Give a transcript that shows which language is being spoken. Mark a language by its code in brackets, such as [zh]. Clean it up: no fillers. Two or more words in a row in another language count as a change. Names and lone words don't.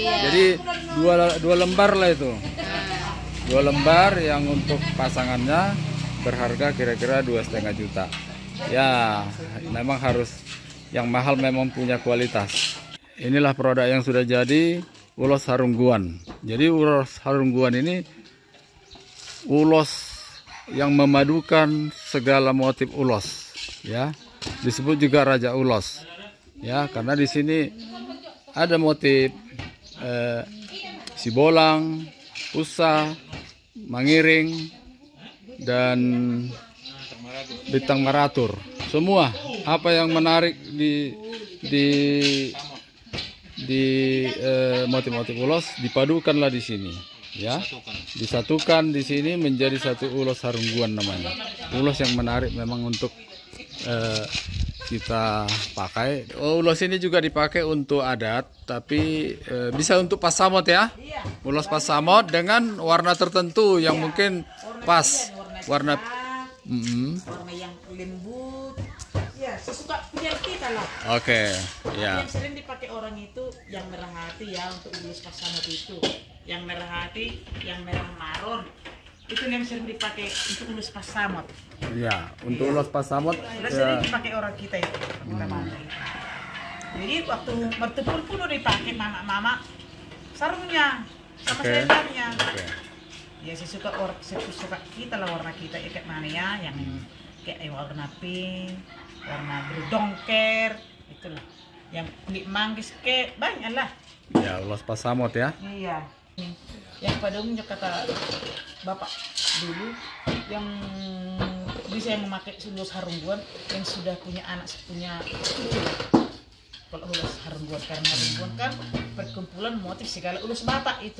[id] Jadi dua lembar lah itu. 2 lembar yang untuk pasangannya berharga kira-kira 2,5 juta. Ya, memang harus yang mahal memang punya kualitas. Inilah produk yang sudah jadi. ulos Harungguan. Jadi ulos Harungguan ini ulos yang memadukan segala motif ulos, ya. Disebut juga Raja Ulos, ya, karena di sini ada motif sibolang, pusa, mangiring, dan bintang maratur. Semua apa yang menarik di motif-motif ulos dipadukanlah di sini, ya, disatukan di sini menjadi satu ulos Harungguan namanya. Ulos yang menarik memang untuk kita pakai. Ulos ini juga dipakai untuk adat, tapi bisa untuk pasamot, ya. Ulos pasamot dengan warna tertentu yang mungkin pas warna warna yang lembut, ya sesuka punya kita lah. Oke, ya. Yang sering dipakai orang itu yang merah hati, ya, untuk ulos pasamot itu. Yang merah hati, yang merah marun, itu yang sering dipakai untuk ulos pasamot. Ya, untuk ulos pasamot Udah sering dipakai orang kita itu. Kita pakai. Jadi waktu bertempur pun udah dipakai mama sarungnya sama selendangnya. Ya sesuka kita lah warna kita, ya, kayak mana ya, yang kayak warna pink, warna biru dongker, itulah. Yang kulit manggis kayak banyak lah. ya, ulos pasamot, ya. Iya. Yang pada umumnya kata bapak dulu, yang bisa yang memakai ulos Harungguan yang sudah punya anak, punya cucu. Kalau ulos Harungguan, karena Harungguan kan perkumpulan motif segala ulos bapak itu.